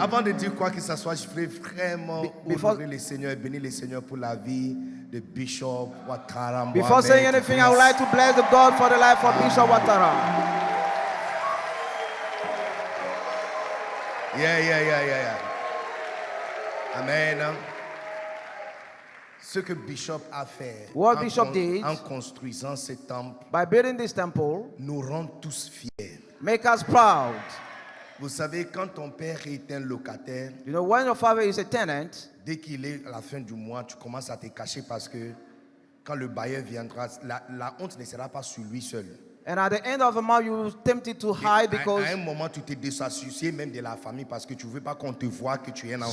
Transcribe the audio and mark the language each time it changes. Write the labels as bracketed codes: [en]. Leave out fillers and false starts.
[fr] Avant de dire quoi que ce soit, je voudrais vraiment [en] before- [fr] honorer le Seigneur et bénir le Seigneur pour la vie de Bishop Ouattara. [en] Before saying anything, I would like to bless the God for the life of Bishop Ouattara. Yeah. Amen. [fr] Ce que Bishop a fait [en] What Bishop did [fr] en construisant ce temple [en] by building this temple, [fr] nous rend tous fiers. [en] make us proud. [fr] Vous savez, quand ton père est un locataire, [en] You know, when your father is a tenant, [fr] dès qu'il est à la fin du mois, tu commences à te cacher parce que quand le bailleur viendra, la honte ne sera pas sur lui seul. [en] and at the end of the month, you're tempted to hide because [fr] À un moment, tu te désassocié même de la famille parce que tu ne veux pas qu'on te voie que tu es un enfant.